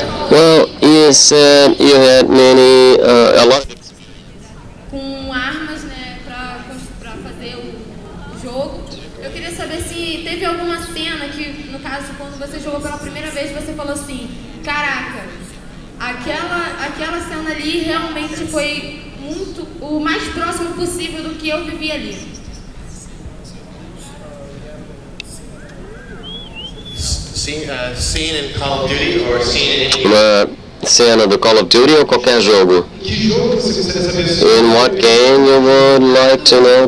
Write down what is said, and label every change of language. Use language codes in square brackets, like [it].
[en] Well, you said you had many, a lot. [pt] Com armas, né, pra fazer o jogo. Eu queria saber se teve alguma cena que, no caso, quando você jogou pela primeira vez, você falou assim, caraca, aquela cena ali realmente foi o mais próximo possível do que eu vivi ali. [en] Scene in Call of Duty or scene in any... [pt] Uma cena do Call of Duty ou qualquer jogo? [en] In what game you would like to know?